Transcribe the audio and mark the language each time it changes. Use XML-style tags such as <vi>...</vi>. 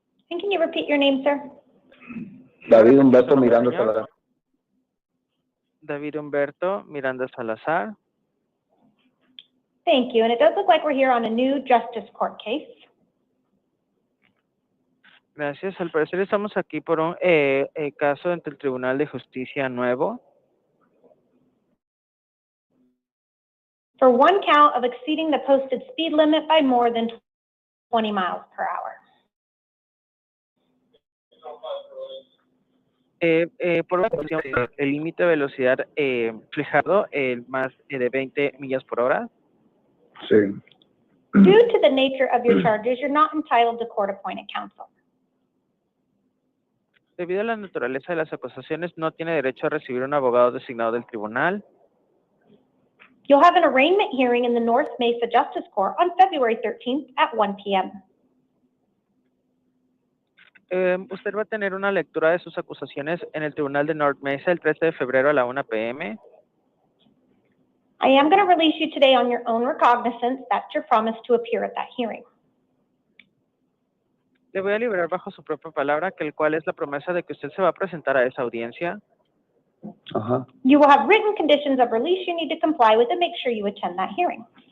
<en>And can you repeat your name, sir? David Humberto Miranda Salazar. David Humberto Miranda Salazar. Thank you. And it does look like we're here on a new justice court case.</en> <es>Gracias. Al parecer estamos aquí por un caso ante el Tribunal de Justicia nuevo.</es> <en>for one count of exceeding the posted speed limit by more than 20 miles per hour.</en> <es>Por una cuestión, el límite de velocidad fijado más de 20 millas por hora. Sí.</es> <en>Due to the nature of your charges, you're not entitled to court-appointed counsel.</en> <es>Debido a la naturaleza de las acusaciones, no tiene derecho a recibir un abogado designado del tribunal.</es> <en>You'll have an arraignment hearing in the North Mesa Justice Court on February 13th at 1 p.m.</en> <es>Usted va a tener una lectura de sus acusaciones en el tribunal de North Mesa el 13 de febrero a la 1 p.m.</es> <en>I am going to release you today on your own recognizance. That's your promise to appear at that hearing.</en> <es>Le voy a liberar bajo su propia palabra, que el cual es la promesa de que usted se va a presentar a esa audiencia. Ajá.</es> <en>You will have written conditions of release you need to comply with and make sure you attend that hearing.</en>